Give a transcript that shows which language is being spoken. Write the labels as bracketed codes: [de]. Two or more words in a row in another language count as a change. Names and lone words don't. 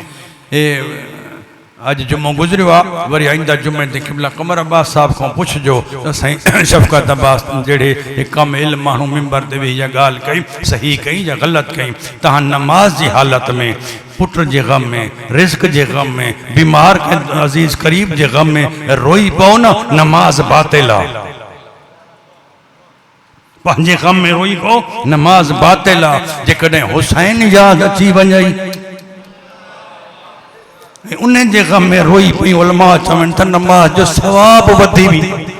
[sd] अज जुमो गुजरियो आहे, वरी आईंदा जुमे ते क़िबला कमर अब्बास साहब को पुछजो साईं शफ़क़त अब्बास जहिड़े कम इल्म माण्हू मिंबर ते वेही इहा ॻाल्हि कई, सही कई या ग़लति कई। तव्हां नमाज जी हालत में, पुट जे गम में, रिज़्क़ जे गम में, बीमार के अज़ीज़ करीब जे गम में रोई पओ न, नमाज बातिल आहे। पंहिंजे गम में रोई पओ, नमाज बातिल आहे। जेकॾहिं हुसैन यादि अची वञई उन जे गम में रोई पई, उलमा चवनि था नमाज जो सवाब वधी वेंदो।